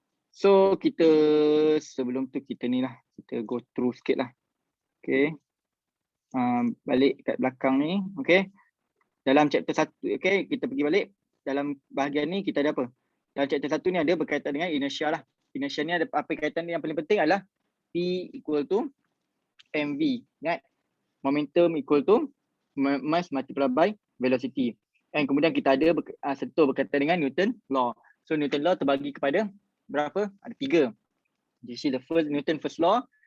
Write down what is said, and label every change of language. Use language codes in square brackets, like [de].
[ms] So kita sebelum tu kita ni lah. Kita [en] go through [ms] sikit lah. Okay. Balik kat belakang ni. Okay. Dalam chapter 1. Okay. Kita pergi balik. Dalam bahagian ni kita ada apa? dalam chapter 1 ni ada berkaitan dengan inertia lah. Inertia ni ada apa kaitan yang paling penting adalah P equal to mv. Ingat, [en] momentum equal to mass multiplied by velocity. [ms] And kemudian kita ada sentuh berkaitan dengan Newton law. So Newton law terbagi kepada berapa? Ada 3. [en] This is the first Newton first law.